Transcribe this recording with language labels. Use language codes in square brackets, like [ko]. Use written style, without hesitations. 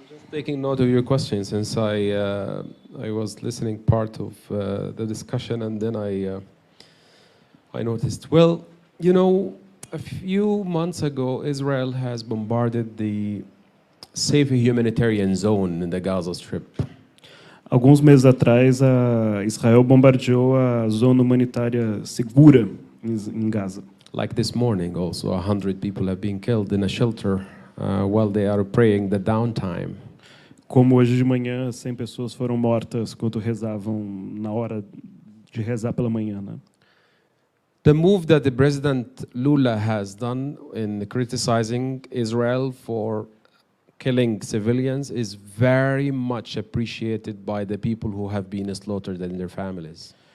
[en] Taking note of your question, since I was listening part of the discussion, and then I noticed. Well, you know, a few months ago, Israel has bombarded the safe humanitarian zone in the Gaza Strip. [pt] Alguns meses atrás, Israel bombardeou a zona humanitária segura em Gaza. [en] Like this morning, also 100 people have been killed in a shelter while they are praying the downtime. [pt] Como hoje de manhã, 100 pessoas foram mortas quando rezavam na hora de rezar pela manhã, né? [en] The move that the President Lula has done in criticizing Israel for killing civilians is very much appreciated by the people who have been slaughtered and their families.